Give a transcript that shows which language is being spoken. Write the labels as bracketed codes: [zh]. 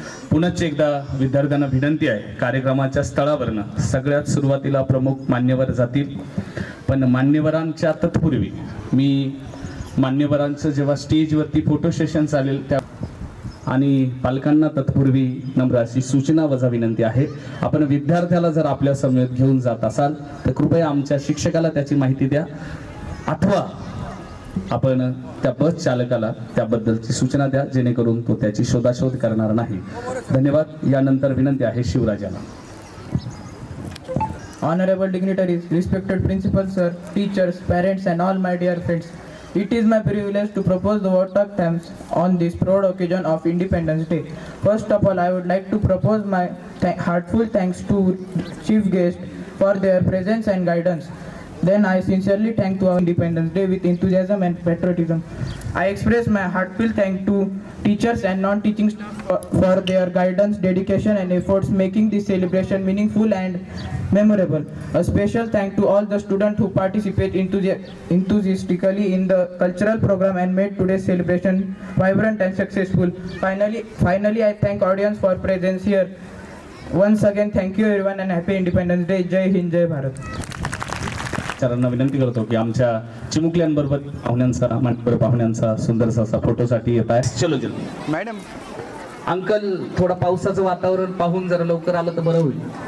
[mr] पुनश्च एकदा विद्यार्थ्यांना विनंती आहे, कार्यक्रमाच्या स्थळावरनं सगळ्यात सुरुवातीला प्रमुख मान्यवर जातील, पण मान्यवरांच्या तत्पूर्वी मी मान्यवरांचं जेव्हा स्टेजवरती फोटो सेशन चालेल त्या आणि पालकांना तत्पूर्वी नम्र अशी सूचना वजा विनंती आहे, आपण विद्यार्थ्याला जर आपल्या समवेत घेऊन जात असाल तर कृपया आमच्या शिक्षकाला त्याची माहिती द्या, अथवा आपण त्या बस चालकाला त्याबद्दलची सूचना द्या, जेणेकरून तो त्याची शोधाशोध करणार नाही. धन्यवाद. यानंतर विनंती आहे शिवराजाला. [en] honorable dignitaries, respected principals, sir, teachers, parents, and all my dear friends. It is my privilege to propose the vote of thanks on this proud occasion of Independence Day. First of all, I would like to propose my heartfelt thanks to chief guests for their presence and guidance. Then I sincerely thank to our Independence Day with enthusiasm and patriotism. I express my heartfelt thanks to teachers and non-teaching staff for their guidance, dedication, and efforts, making this celebration meaningful and memorable. A special thank to all the students who participate enthusiastically in the cultural program and made today's celebration vibrant and successful. Finally, I thank audience for presence here. Once again, thank you everyone and happy Independence Day. [hi] Jai Hind, Jai Bharat. [mr] सरांना विनंती करतो की आमच्या चिमुकल्यांबरोबर पाहुण्यांचा मान्यवर पाहुण्यांचा सुंदरसा असा फोटोसाठी येत आहे. [hi] चलो जल्दी [mr] मॅडम. अंकल, थोडा पावसाचं वातावरण पाहून जरा लवकर आलं तर बरं होईल.